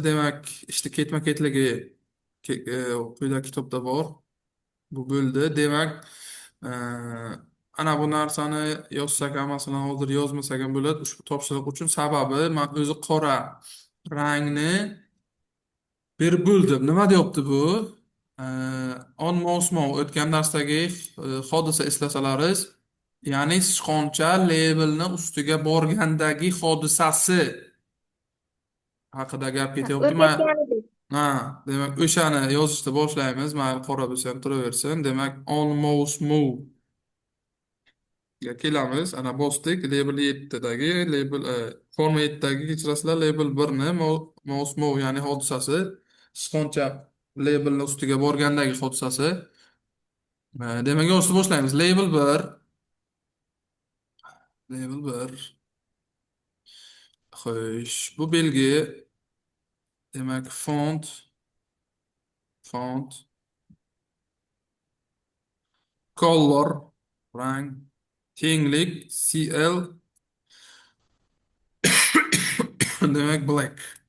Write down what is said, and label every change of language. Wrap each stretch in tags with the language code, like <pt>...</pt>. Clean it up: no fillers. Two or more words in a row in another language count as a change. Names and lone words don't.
<uz>Demak, ishni ketma-ketligi quyida kitobda bor. Bu bo'ldi. Demak, e, ana bu narsani yozsak ham, masalan, hozir yozmasak ham bo'ladi. Ushbu topshiriq uchun sababi men o'zi qora rangni berib bo'ldim. Nima deyapti bu? E,</uz> <en>on mouse move</en> <uz>o'tgan darsdagi hodisa eslasalaringiz, ya'ni sichqoncha labelni ustiga borgandagi hodisasi haqida gap ketyapti. O'tayotganidek. Ha, demak, o'shani yozishni boshlaymiz. Mayli, qora bo'lsa ham turaversin. Demak,</uz> <en>almost move</en> <uz>ga kelamiz. Ana bosdik. Label 7dagi forma 7dagi kechirasizlar, label 1ni</uz> <en>mouse move,</en> <uz>ya'ni hodisasi sichqoncha labelni ustiga borgandagi hodisasi. Demak, yozishni boshlaymiz. Label 1. Xo'sh, bu belgi, demak, font, color, rang, kenglik, CL, demak, black.</uz>